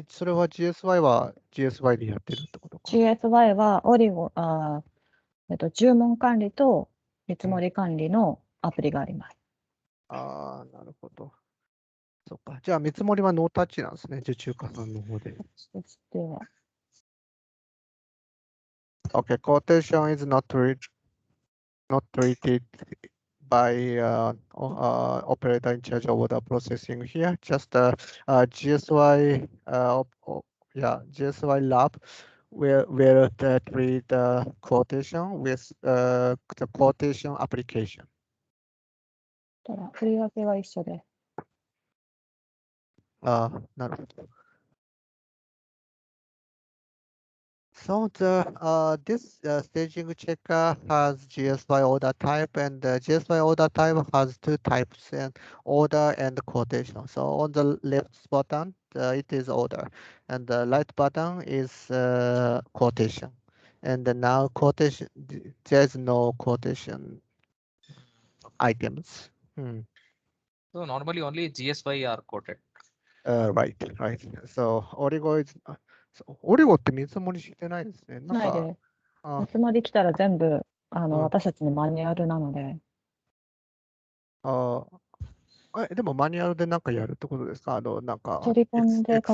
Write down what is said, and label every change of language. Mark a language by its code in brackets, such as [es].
[ja] で、それは GSY は GSY でやってるってことか。 GSY はオリゴ、注文管理と見積もり管理のアプリがあります。なるほど。そっか。じゃあ、見積もりはノータッチなんですね、受注家さんの方で。そしては、 [en] Okay, quotation is not treated by operator in charge of the processing here. Just GSY, GSY lab will treat the quotation with the quotation application. [ja] ただ、振り分けは一緒です。なるほど。 [en] So this staging checker has GSY order type, and GSY order type has two types, and order and quotation. So on the left button, it is order, and the right button is quotation. And now quotation, there's no quotation items. So normally only GSY are quoted. Right. So Origo is, [ja] オリゴって見積もりしてないですね。なんか、ないです。見積もり来たら全部、ん私たちのマニュアルなので、でもマニュアルでなんかやるってことですか？なんか、取り込んで価